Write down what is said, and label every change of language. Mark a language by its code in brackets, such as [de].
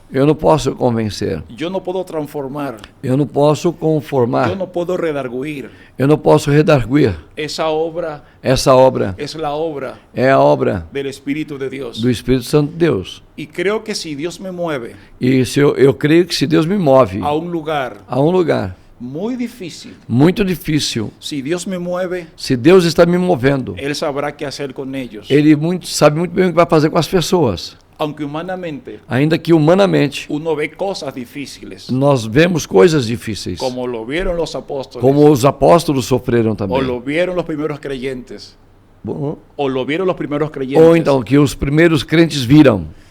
[pt] eu não posso convencer, [es] yo no puedo transformar, [pt] eu não posso conformar, [es] yo no puedo redarguir. [pt] eu não posso redarguir. [es] Esa obra [pt] Essa obra [es] es la obra [pt] é a obra [es] del Espíritu de Dios. [pt] do Espírito Santo de Deus. [es] Y creo que si Dios me mueve [pt] E se eu creio que se Deus me move [es] a un lugar [pt] a um lugar [es] muy difícil, [pt] muito difícil, [es] si Dios me mueve, [pt] se Deus está me movendo, [es] Él sabrá qué hacer con ellos. [pt] Ele sabe muito bem o que vai fazer com as pessoas. [es] Aunque humanamente [pt] Ainda que humanamente [es] uno ve cosas difíciles, [pt] nós vemos coisas difíceis, [es] como lo vieron los apóstoles, [pt] como os apóstolos sofreram [es] o [pt] também. [es] lo vieron los primeros creyentes, [pt] Bom, [es] o lo vieron los primeros creyentes. [pt] ou então que os primeiros crentes viram.